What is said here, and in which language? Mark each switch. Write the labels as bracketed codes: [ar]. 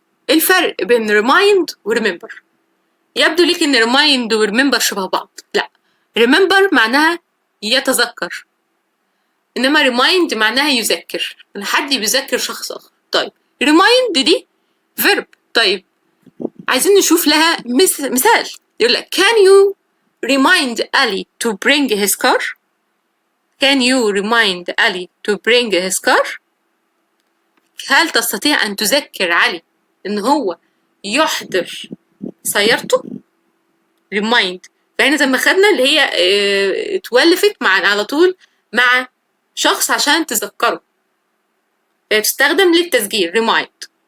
[ar] الفرق بين remind و remember. يبدو ليك ان remind و remember شبه بعض. لا، remember معناها يتذكر، انما remind معناها يذكر، ان حد بيذكر شخص اخر. طيب remind دي verb. طيب عايزين نشوف لها مثال. يقول لك [en] can you remind Ali to bring his car? Can you remind Ali to bring his car? [ar] هل تستطيع أن تذكر علي إن هو يحضر سيارته؟ remind. فهنا زي ما خدنا اللي هي اتولفت على طول مع شخص عشان تذكره، تستخدم للتذكير remind.